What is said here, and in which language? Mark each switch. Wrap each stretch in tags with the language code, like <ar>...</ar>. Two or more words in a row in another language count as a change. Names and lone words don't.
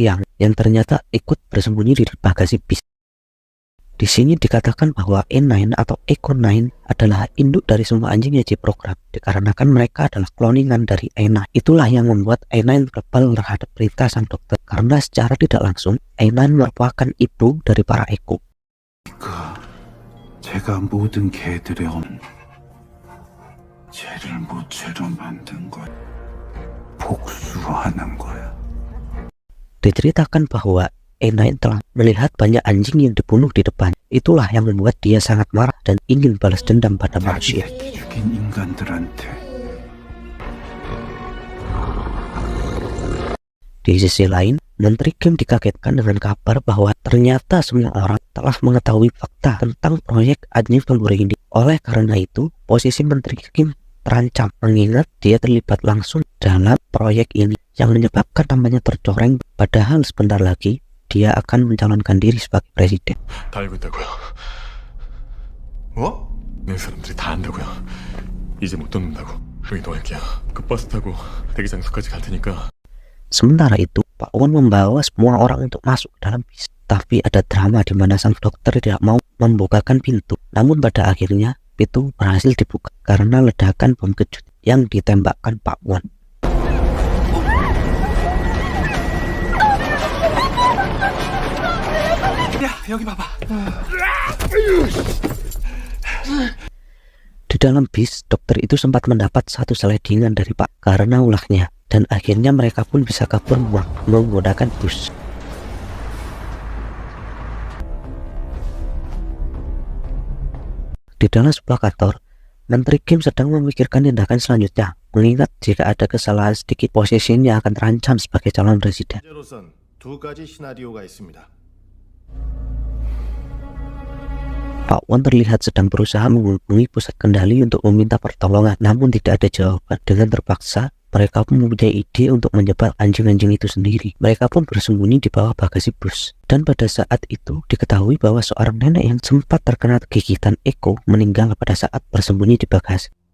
<id>Yang ternyata ikut bersembunyi di bagasi bis. Di sini dikatakan bahwa E9 atau Echo 9 adalah induk dari semua anjing yang diprogram, dikarenakan mereka adalah kloningan dari E9. Itulah yang membuat E9 rebel terhadap perintah sang dokter, karena secara tidak langsung E9 merupakan ibu dari para Echo.</id> <ko>제가 모든 개들의 죄를 무죄로 만든 거야. 복수하는 거야.</ko> <id>Diceritakan bahwa E9 telah melihat banyak anjing yang dibunuh di depan. Itulah yang membuat dia sangat marah dan ingin balas dendam pada manusia.</id> <ko>죽인 인간들한테.</ko> <id>Di sisi lain, Menteri Kim dikagetkan dengan kabar bahwa ternyata semua orang telah mengetahui fakta tentang proyek anjing pemburu ini. Oleh karena itu, posisi Menteri Kim terancam mengingat dia terlibat langsung dalam proyek ini yang menyebabkan namanya tercoreng, padahal sebentar lagi dia akan mencalonkan diri sebagai presiden.</id> <ko>다 알고 있다고요. 뭐? 내 사람들이 다 안다고요. 이제 못 돕는다고. 이동할게요. 그 버스 타고 대기 장소까지 갈 테니까.</ko> <id>Sementara itu, Pak Won membawa semua orang untuk masuk ke dalam bis. Tapi ada drama di mana sang dokter tidak mau membukakan pintu. Namun pada akhirnya pintu berhasil dibuka karena ledakan bom kejut yang ditembakkan Pak Won.</id> <ko>야, 여기 봐봐.</ko> <id>Di dalam bis, dokter itu sempat mendapat satu seledingan dari Pak karena ulahnya, dan akhirnya mereka pun bisa kabur menggunakan bus. Di dalam sebuah kantor, Menteri Kim sedang memikirkan tindakan selanjutnya, mengingat jika ada kesalahan sedikit posisinya akan terancam sebagai calon presiden.</id> <ko>현재로선 두 가지 시나리오가 있습니다.</ko> <id>Pak Won terlihat sedang berusaha menghubungi pusat kendali untuk meminta pertolongan, namun tidak ada jawaban. Dengan terpaksa, mereka pun mempunyai ide untuk menjebak anjing-anjing itu sendiri. Mereka pun bersembunyi di bawah bagasi bus. Dan pada saat itu, diketahui bahwa seorang nenek yang sempat terkena gigitan Eko meninggal pada saat bersembunyi di bagasi.</id>